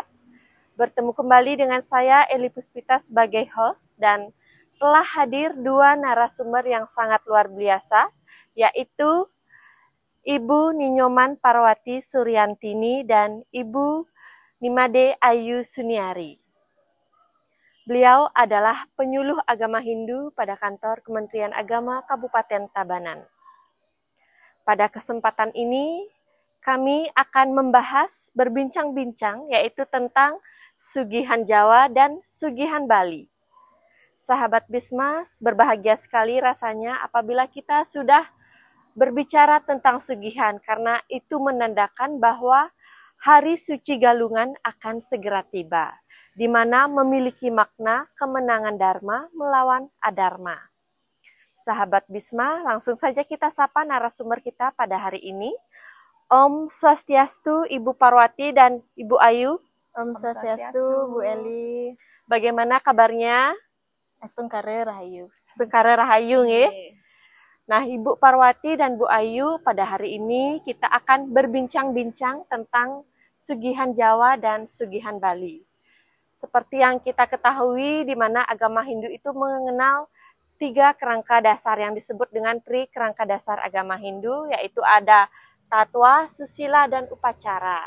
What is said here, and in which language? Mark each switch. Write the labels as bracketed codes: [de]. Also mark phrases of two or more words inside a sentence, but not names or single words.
[id] Bertemu kembali dengan saya Eli Puspita sebagai host, dan telah hadir dua narasumber yang sangat luar biasa, yaitu Ibu Ninyoman Parwati Suryantini dan Ibu Nimade Ayu Suniari. Beliau adalah penyuluh agama Hindu pada kantor Kementerian Agama Kabupaten Tabanan. Pada kesempatan ini, kami akan membahas, berbincang-bincang, yaitu tentang Sugihan Jawa dan Sugihan Bali. Sahabat Bisma, berbahagia sekali rasanya apabila kita sudah berbicara tentang Sugihan, karena itu menandakan bahwa Hari Suci Galungan akan segera tiba, di mana memiliki makna kemenangan Dharma melawan Adharma. Sahabat Bisma, langsung saja kita sapa narasumber kita pada hari ini. [sa] Om Swastiastu, [id] Ibu Parwati dan Ibu Ayu. [sa] Om Swastiastu, Bu Eli. [id] Bagaimana kabarnya? [ban] Sungkare Rahayu. Sungkare Rahayu, nggih. [id] Nah, Ibu Parwati dan Bu Ayu, pada hari ini kita akan berbincang-bincang tentang Sugihan Jawa dan Sugihan Bali. Seperti yang kita ketahui, di mana agama Hindu itu mengenal 3 kerangka dasar yang disebut dengan tri kerangka dasar agama Hindu, yaitu ada Tatwa, Susila, dan Upacara.